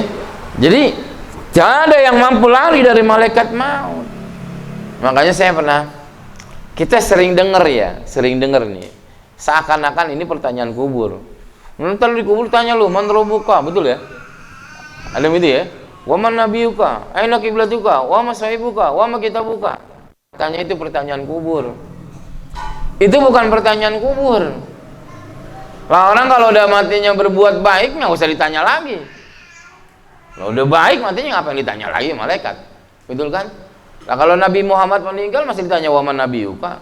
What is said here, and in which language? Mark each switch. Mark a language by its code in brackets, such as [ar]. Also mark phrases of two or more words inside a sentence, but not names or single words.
[id] Jadi tidak ada yang mampu lari dari malaikat maut. Makanya kita sering dengar nih, seakan-akan ini pertanyaan kubur. Nanti di kubur tanya lu, [ar] من ربك, [id] betul ya? Ada itu ya? [ar] ومن نبيك أين قبلتك وما صاحبك وما كتابك. [id] Tanya itu pertanyaan kubur. Itu bukan pertanyaan kubur. Lah orang kalau udah matinya berbuat baik nggak usah ditanya lagi. Kalau udah baik matinya ngapain ditanya lagi malaikat? Betul kan? Nah kalau Nabi Muhammad meninggal masih ditanya [ar] ومن نبيك.